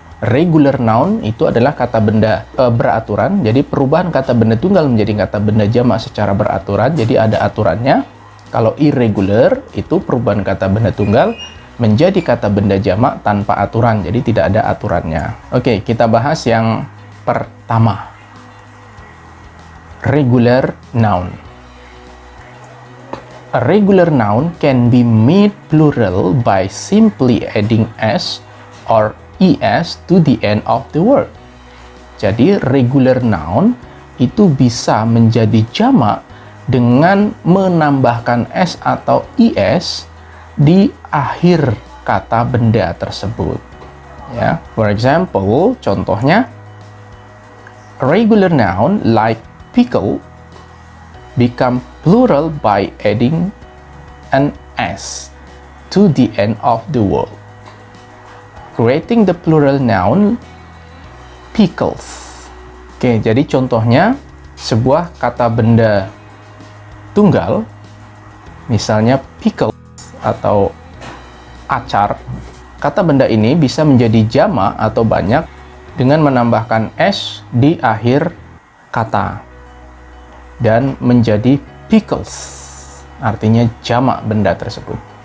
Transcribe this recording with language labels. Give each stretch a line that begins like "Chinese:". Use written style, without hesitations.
Indonesian: Regular noun itu adalah kata benda beraturan, jadi perubahan kata benda tunggal menjadi kata benda jamak secara beraturan, jadi ada aturannya. Kalau irregular itu perubahan kata benda tunggal menjadi kata benda jamak tanpa aturan, jadi tidak ada aturannya. Oke, kita bahas yang pertama. Regular noun.
English: A regular noun can be made plural by simply adding s or es to the end of the word.
Indonesian: Jadi regular noun itu bisa menjadi jamak dengan menambahkan s atau es di akhir kata benda tersebut.
English: Ya, for example,
Indonesian: contohnya
English: regular noun like pickle become plural by adding an s to the end of the word, creating the plural noun pickles.
Indonesian: Oke, jadi contohnya sebuah kata benda tunggal, misalnya pickle atau acar. Kata benda ini bisa menjadi jamak atau banyak dengan menambahkan s di akhir kata dan menjadi pickles, artinya jamak benda tersebut.